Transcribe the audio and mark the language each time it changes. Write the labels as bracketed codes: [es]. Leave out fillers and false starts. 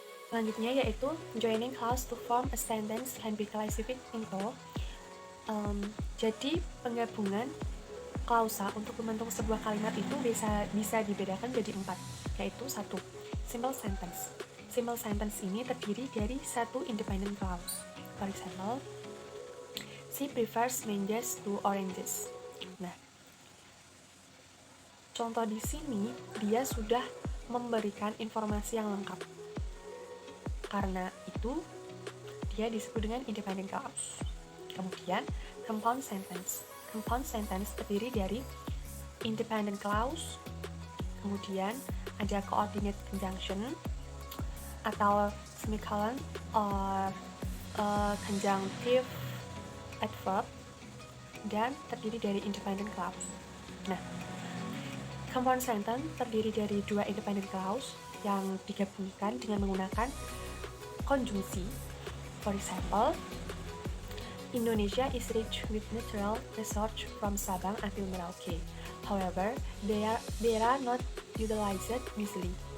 [id] Selanjutnya yaitu [en] joining clause to form a sentence can be classified into. [id] Jadi penggabungan klausa untuk membentuk sebuah kalimat itu bisa dibedakan menjadi 4, yaitu 1. Simple sentence. Simple sentence ini terdiri dari satu independent clause. [en] For example, she prefers mangoes to oranges. Nah, [id] contoh di sini dia sudah memberikan informasi yang lengkap. Karena itu dia disebut dengan independent clause. Kemudian compound sentence. Compound sentence terdiri dari independent clause, kemudian ada coordinate conjunction atau semicolon or conjunctive adverb, dan terdiri dari independent clause. Nah, compound sentence terdiri dari dua independent clause yang digabungkan dengan menggunakan konjungsi. [en] For example, Indonesia is rich with natural resources from Sabang until Merauke. However, they are not utilized wisely.